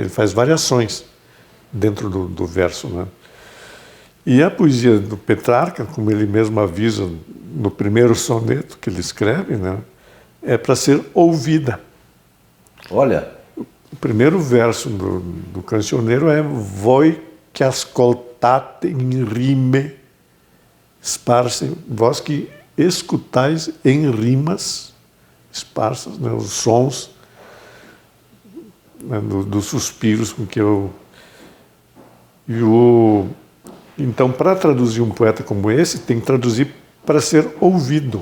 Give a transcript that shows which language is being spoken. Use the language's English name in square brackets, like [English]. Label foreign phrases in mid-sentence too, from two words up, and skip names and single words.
[Portuguese] Ele faz variações dentro do verso, né? E a poesia do Petrarca, como ele mesmo avisa no primeiro soneto que ele escreve, né, é para ser ouvida. Olha, o primeiro verso do Cancioneiro é [Italian] Voi che ascoltate in rime sparse, [Portuguese] vós que escutais em rimas esparsas, né, os sons, né, dos suspiros com que eu... Então, para traduzir um poeta como esse, tem que traduzir para ser ouvido.